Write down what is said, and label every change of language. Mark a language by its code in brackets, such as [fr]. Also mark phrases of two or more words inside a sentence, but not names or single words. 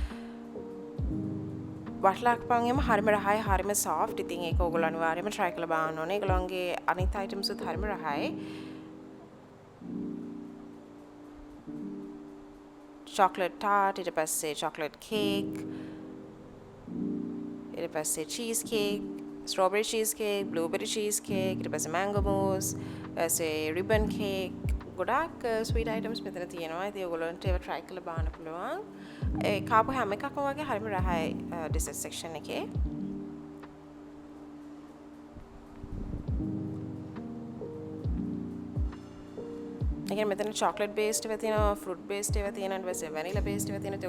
[si] වටලප්පන් එම හරිම රහයි, හරිම soft. ඉතින් ඒක ඔයගොල්ලෝ අනිවාර්යයෙන්ම try කරලා බලන්න ඕනේ. ඒගොල්ලෝන්ගේ අනිත් items උත් හරිම රහයි. [en] chocolate tart, [si] ඊට පස්සේ [en] chocolate cake, [si] ඊට පස්සේ [en] cheese cake, strawberry cheesecake, blueberry cheesecake, [si] ඊට පස්සේ [en] mango mousse, [si] ඊපස්සේ [en] ribbon cake, [si] ගොඩාක් [en] sweet items [si] මෙතන තියෙනවා. ඉතින් ඔයගොල්ලන්ට ඒවා try කරලා බලන්න පුළුවන්. ඒ කාපු හැම එකක්ම වගේ හරිම රහයි [en] dessert section [si] එකේ. ඒකෙන් මෙතන [en] chocolate based [si] ඒවා තියෙනවා, [en] fruit based [si] ඒවා තියෙනවා, ඊට පස්සේ [en] vanilla based [si] ඒවා තියෙනවා.